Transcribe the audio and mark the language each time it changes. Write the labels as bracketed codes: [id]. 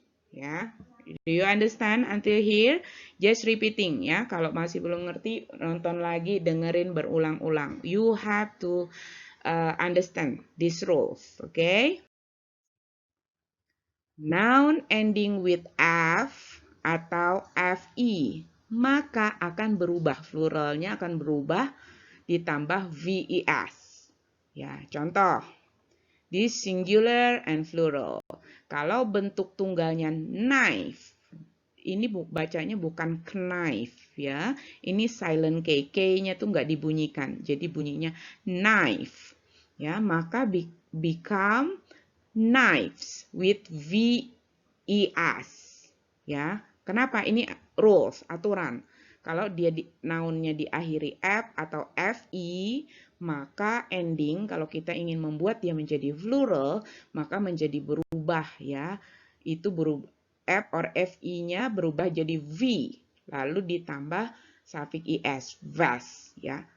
[en] Ya, do you understand until here? Just repeating ya. [id] Kalau masih belum ngerti, nonton lagi, dengerin berulang-ulang. [en] You have to understand these rules, okay? [id] Noun ending with F atau FE, maka akan berubah, pluralnya akan berubah ditambah VES. Ya, contoh. [en] This singular and plural. [id] Kalau bentuk tunggalnya knife, ini bacanya bukan knife ya. Ini silent K, K-nya tuh nggak dibunyikan. Jadi bunyinya knife. [en] Ya, maka become knives with VES. [id] Ya, kenapa? Ini rules, aturan. Kalau dia nounnya diakhiri F atau FE, maka ending kalau kita ingin membuat dia menjadi plural, maka menjadi berubah ya. Itu berubah, F or FE-nya berubah jadi V, lalu ditambah sufiks ES, vast ya.